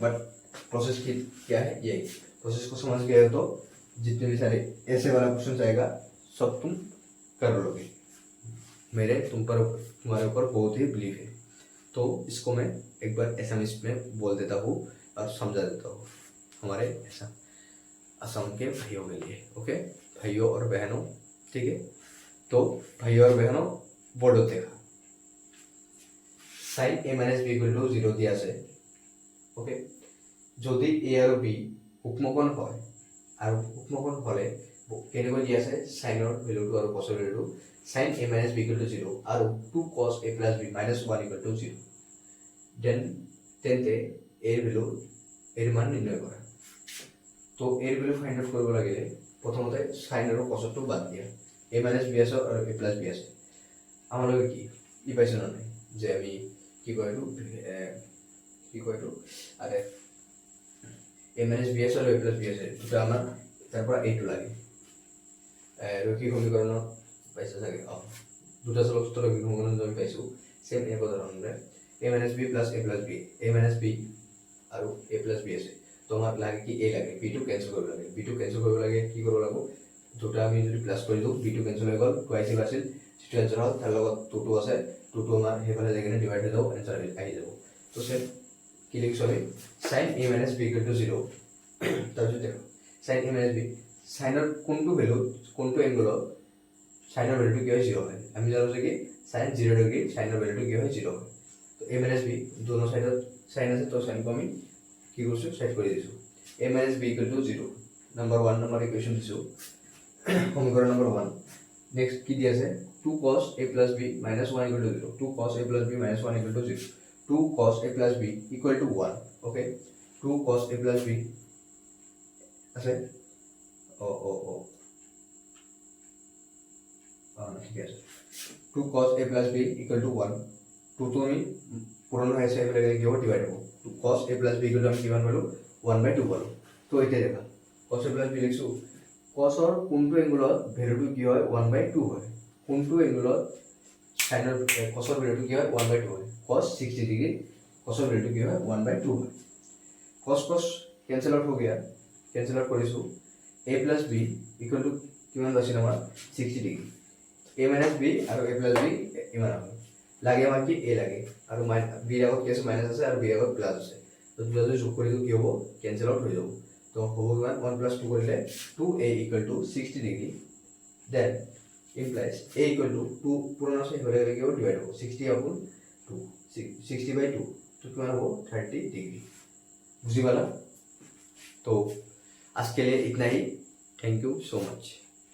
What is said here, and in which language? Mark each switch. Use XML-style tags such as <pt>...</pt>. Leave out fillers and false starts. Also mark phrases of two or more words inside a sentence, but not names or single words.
<en>but process</en> <hi>की क्या है, यही प्रोसेस को समझ गए हो तो जितने भी सारे ऐसे वाला क्वेश्चन आएगा सब तुम कर लोगे, मेरे तुम्हारे ऊपर बहुत ही बिलीव है। तो इसको मैं एक बार एसएमएस में बोल देता हूँ और समझा देता हूँ हमारे ऐसा असम के भाइयों के लिए। ओके भाइयों और बहनों, ठीक है। तो भाइयों और बहनों बोर्ड देखा,</hi> <as>সাইন a মাইনাস b</as> <en>equal to</en> <as>0 দিয়া আছে। ওকে, যদি a আৰু b উপমকোণ হয় আৰু উপমকোণ হলে কেনেকৈ দিয়া আছে সাইনৰ ভ্যালুটো আৰু cos ৰ ভ্যালুটো,</as> <en>sin a minus b equal to 0</en> <as>আৰু</as> <en>2 cos a plus b minus 1 equal to 0,</en> <as>দেন তেন্তে এর ভ্যালু এর মান নির্ণয় কৰা। তো এর ভ্যালু</as> <en>find out</en> <as>কৰিব লাগিলে প্ৰথমতে sin আৰু cos টো বাদ দিয়া,</as> <en>a minus b</en> <as>আছে আৰু</as> <en>a plus b</en> <as>আছে, আমালোকে কি ই পাইছো না নাই যে আমি কি কয় এইটো আরে</as> <en>a minus b</en> <as>আছে আৰু</as> <en>a plus b</en> <as>আছে, দুটা আমাৰ তাৰ পৰা এইটো লাগে রৈখিক সমীকরণ পাইছো চাগে, দুটা চলকস্থ রৈখিক সমীকরণ আমি পাইছো সেম এই উদাহরণে</as> <en>a minus b plus a plus b, a minus b</en> <as>আৰু</as> <en>a plus b</en> <as>আছে, তো আমাক লাগে কি a লাগে, b টো ক্যান্সেল কৰিব লাগে, b টো ক্যান্সেল কৰিব লাগে কি কৰিব লাগিব, দুটা আমি যদি প্লাস কৰি দিও b টো ক্যান্সেল হৈ গল, টুৱাইস আছিল যেটো এনসার হল, তাৰ লগত 2 2 আছে, 2 2 আমাৰ হেফালে যাই কিনে ডিভাইড হৈ যাব, এনসার আহি যাব। তো সেম কি লিখছো আমি</as> <en>sin a minus b equal to 0,</en> <as>তাৰপিছত দেখো</as> <en>sin a minus b,</en> <as>সাইনৰ কোনটো ভ্যালু কোনটো এংগলত সাইনৰ ভ্যালুটো কি হয় 0 হয়, আমি জানো যে কি sin 0 ডিগ্রি সাইনৰ ভ্যালুটো কি হয় 0 হয়। তো</as> <en>a minus b</en> <as>दोनों সাইডত সাইন আছে, তো সাইন কো আমি কি করছো সেট করে দিছো,</as> <en>a minus b equal to 0</en> <as>নাম্বার 1 নাম্বার ইকুয়েশন দিছো সমীকরণ নাম্বার 1। নেক্সট কি দিয়া আছে</as> <en>2 cos a plus b minus 1 equal to 0, 2 cos a plus b minus 1 equal to 0, 2 cos a plus b equal to 1।</en> <as>ওকে,</as> <en>2 cos a plus b</en> <as>আছে ঠিক আছে,</as> <en>2 cos a plus b equal to 1,</en> <as>2 তো আমি পুরনো হয়েছে এবারে কি হবে ডিভাইড হবে,</as> <en>2 cos a plus b equal to</en> <as>আমি কিমান পালো 1/2 পালো। তো এটা দেখা</as> <en>cos a plus b</en> <as>লিখছো, cos ৰ কোনটো এংগলত ভ্যালুটো কি হয় 1/2 হয়, কোনটো এংগলত সাইনৰ cos ৰ ভ্যালুটো কি হয় 1/2 হয়, cos 60 ডিগ্রি cos ৰ ভ্যালুটো কি হয় 1/2 হয়।</as> <hi>cos cos</hi> <en>cancel out</en> <hi>हो गया,</hi> <en>cancel out</en> <hi>কৰিছো,</hi> <en>a plus b equal to</en> <as>কিমান আছিল আমাৰ 60 ডিগ্রি,</as> <en>a minus b</en> <as>আৰু</as> <en>a plus b</en> <as>ইমান হ'ব লাগে, আমাৰ কি a লাগে আৰু b ৰ আগত কি আছে মাইনাস আছে আৰু b ৰ আগত প্লাস আছে, তো দুটা যদি যোগ কৰি দিও কি হ'ব</as> <en>cancel out</en> <as>হৈ যাব। তো হ'ব কিমান</as> <en>1 plus 2</en> <as>কৰিলে</as> <en>2a equal to 60</en> <as>ডিগ্রি, দেন</as> <en>implies a equal to 2</en> <as>পুরনো আছে হলে কি হবে ডিভাইড হ'ব</as> <en>60 upon 2,</en> <as>60/2 তো কিমান হ'ব</as> <hi>30 डिग्री। बुझी वाला। तो आज के लिए इतना ही,</hi> <en>thank you so much.</en>